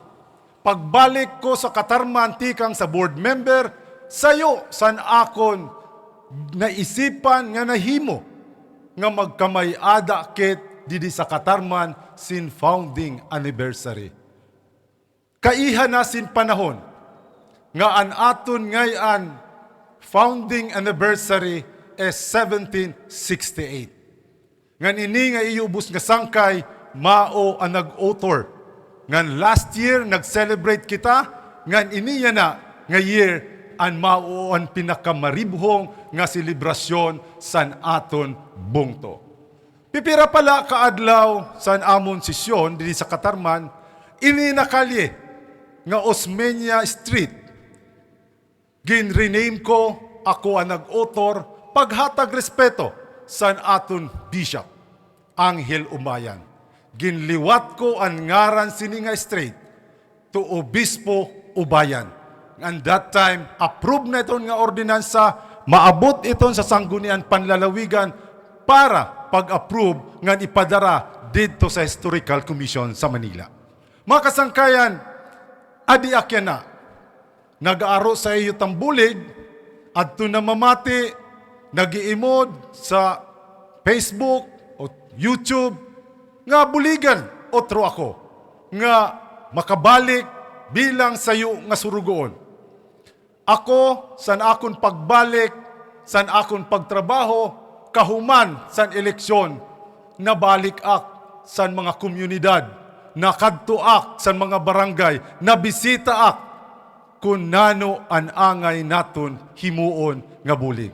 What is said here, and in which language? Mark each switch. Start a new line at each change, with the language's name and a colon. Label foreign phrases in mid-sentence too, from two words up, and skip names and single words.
Waray: Pagbalik ko sa Catarman tikang sa board member, sayo san akon naisipan nga nahimo nga magkamay-ada ket didi sa Catarman sin
English: founding anniversary.
Waray: Kaiha na sin panahon nga an aton ngayon
English: founding anniversary
Waray: is 1768. Ngan ini nga iubos nga sangkay mao ang nag-author. Ngan
English: last year
Waray: nag-celebrate kita, ngan ini na nga year an mao ang pinakamaribhong nga selebrasyon san aton bungto. Pipira pala kaadlaw san amon sesyon dili sa Catarman, ini na kalye nga Osmeña Street. Gin-rename ko, ako ang nag-author, paghatag respeto san aton bishop, Angel Umayan. Ginliwat ko ang ngaran sini nga street to Obispo Ubayan.
English: And that time,
Waray: approve na iton nga ordinansa, maabot iton sa sanggunian panlalawigan para pag-approve nga ipadara dito sa Historical Commission sa Manila. Mga kasangkayan, adi akyan na, nag-aaro sa iyo tambulig, at na mamati, nag-iimod sa Facebook o YouTube, nga buligan, otro ako, nga makabalik bilang sayo nga surugoon. Ako, san akon pagbalik, san akon pagtrabaho, kahuman san eleksyon, nabalik ak san mga komunidad, nakadtuak san mga barangay, nabisita ak kung nano an angay naton himuon nga bulig.